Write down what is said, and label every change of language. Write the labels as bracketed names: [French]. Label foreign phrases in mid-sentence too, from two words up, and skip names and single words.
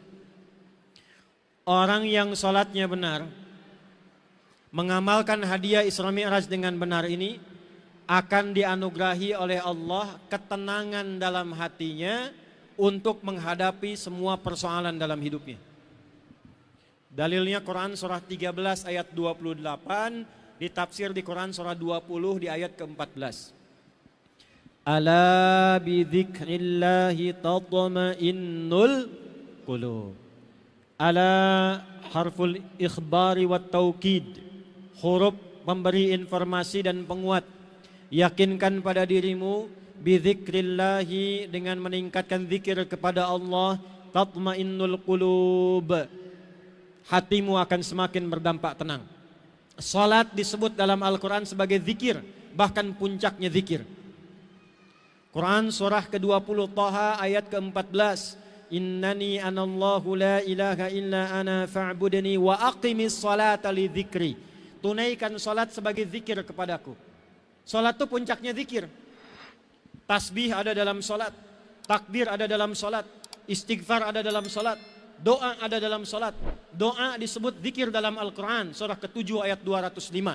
[Indonesian] Orang yang sholatnya benar, mengamalkan hadiah Isra Mi'raj dengan benar ini, akan dianugerahi oleh Allah ketenangan dalam hatinya untuk menghadapi semua persoalan dalam hidupnya. Dalilnya Quran surah 13 ayat 28, ditafsir di Quran surah 20 di ayat ke-14. [Arabic] ألا بذكر الله تطمئن القلوب. ألا حرف إخبار والتوكيد. [Indonesian] Huruf memberi informasi dan penguat. Yakinkan pada dirimu bidzikrillahi, dengan meningkatkan zikir kepada Allah, [Arabic] تطمئن القلوب. [Indonesian] Hatimu akan semakin berdampak tenang. Salat disebut dalam Al-Quran sebagai zikir, bahkan puncaknya zikir. Quran surah ke-20 Taha ayat ke-14. [Arabic] إنني أنا الله لا إله إلا أنا فاعبدني وأقم الصلاة لذكري. [Indonesian] Tunaikan salat sebagai zikir kepadaku. Salat itu puncaknya zikir. Tasbih ada dalam solat, takbir ada dalam solat, istighfar ada dalam solat, doa ada dalam solat. Doa disebut zikir dalam Al-Quran, surah ke-7 ayat 205.